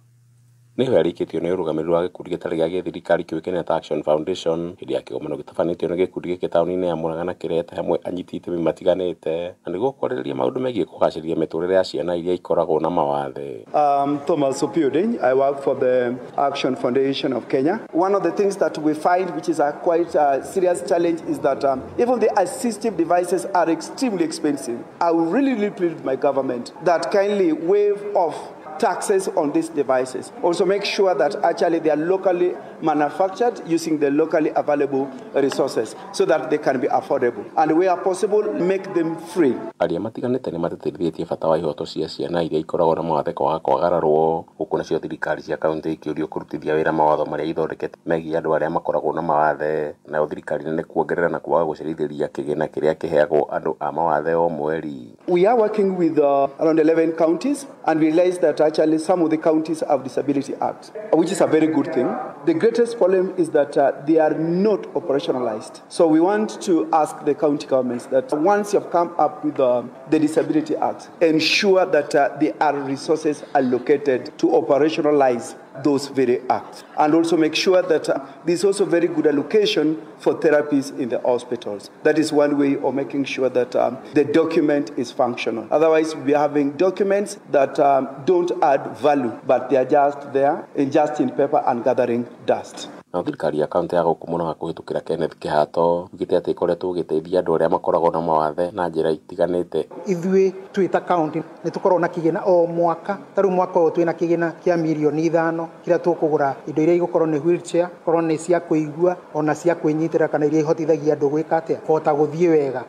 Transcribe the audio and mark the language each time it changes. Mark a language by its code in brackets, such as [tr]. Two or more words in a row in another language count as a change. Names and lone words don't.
[ki] Nĩho yarĩkĩtio nĩ ũrũgamĩrĩri wa gĩkundi gĩtarĩ gĩa gĩthirikari kĩũĩkaine ta Action Foundation hĩndĩ ya kĩgomano gĩtabanĩtio nĩ gĩkundi gĩkĩ taũni-inĩ ya Murang'a na kĩrete hamwe anyiti itemi matiganĩte na nĩguo kwarĩrĩria maũndũ megiĩ kũgacĩrithia mĩtũrĩre ya ciana iria ikoragwo na mawathe. Thomas Opioding. [en] I work for the Action Foundation of Kenya. One of the things that we find which is a quite serious challenge is that even the assistive devices are extremely expensive. I will really plead with my government that kindly waive off taxes on these devices. Also make sure that actually they are locally manufactured using the locally available resources so that they can be affordable. And where possible, make them free. [ki] Arĩa matiganĩte nĩ mateithĩtie bata wa ihoto cia ciana iria ikoragwo na mawathe kwaga kwagararwo, gũkũ nacio thirikari cia kaunti ikĩũrio kũrutithia wĩra mawatho marĩa ithondekete megiĩ andũ arĩa makoragwo na mawathe, nayo thirikari nene kuongerera na kwaga gũcerithĩria kĩgĩna kĩrĩa kĩheagwo andũ a mawathe o mweri. [en] We are working with around 11 counties and we realize that actually some of the counties have Disability Act, which is a very good thing. The greatest problem is that they are not operationalized. So we want to ask the county governments that once you have come up with the Disability Act, ensure that there are resources allocated to operationalize those very acts, and also make sure that there's also very good allocation for therapies in the hospitals. That is one way of making sure that the document is functional. Otherwise, we'll be having documents that don't add value, but they are just there, just in paper and gathering dust. [ki] Na thirikari ya kaunti ya gũkũ Murang'a kũhĩtũkĩra Kenneth Kĩhato ugĩte atĩ ĩkoretwo ĩgĩteithia andũ arĩa makoragwo na mawathe na njĩra itiganĩte. Ithuĩ twĩta kaunti nĩ tũkorwo na kĩgĩna o mwaka, tarĩu mwaka ũyũ twĩna kĩgĩna kĩa mirioni 5 kĩrĩa tũkũgũra indo iria igũkorwo nĩ wheelchair, korwo nĩ cia kũigua ona cia kwĩnyitĩra kana iria ihotithagia andũ gwĩka atĩa kũhota gũthiĩ wega.